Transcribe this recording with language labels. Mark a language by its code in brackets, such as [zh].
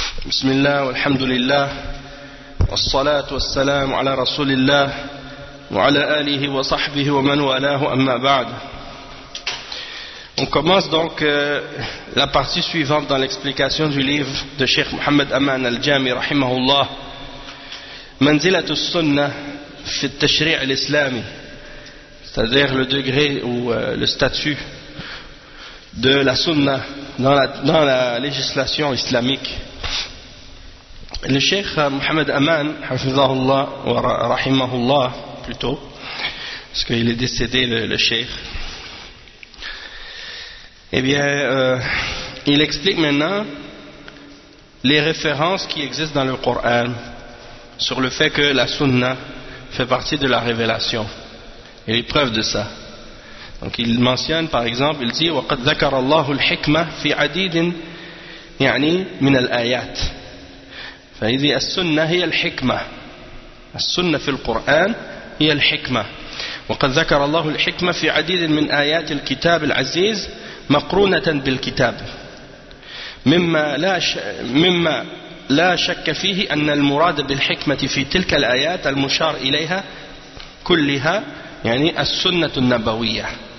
[ar] بسم الله والحمد لله والصلاة والسلام على رسول الله وعلى آله وصحبه ومن والاه أما بعد. [fr] On commence donc la partie suivante dans l'explication du livre de Cheikh Mohamed Aman al-Jami rahimahullah, [ar] منزلة السنة في التشريع الإسلامي, [fr] c'est-à-dire le degré ou le statut de la sunna dans la législation islamique. Le Cheikh Mohamed Aman, hafizahullah, wa rahimahullah, plutôt, parce qu'il est décédé, le Cheikh, eh bien, il explique maintenant les références qui existent dans le Coran sur le fait que la sunna fait partie de la révélation et les preuves de ça. Donc il mentionne, par exemple, il dit [ar] وَقَدْ ذَكَرَ اللَّهُ الْحِكْمَةِ فِي عَدِيدٍ يعني مِنَ الْآيَاتِ. فهي دي السنة هي الحكمة, السنة في القرآن هي الحكمة. وقد ذكر الله الحكمة في عديد من آيات الكتاب العزيز مقرونة بالكتاب, مما لا شك فيه أن المراد بالحكمة في تلك الآيات المشار إليها كلها يعني السنة النبوية.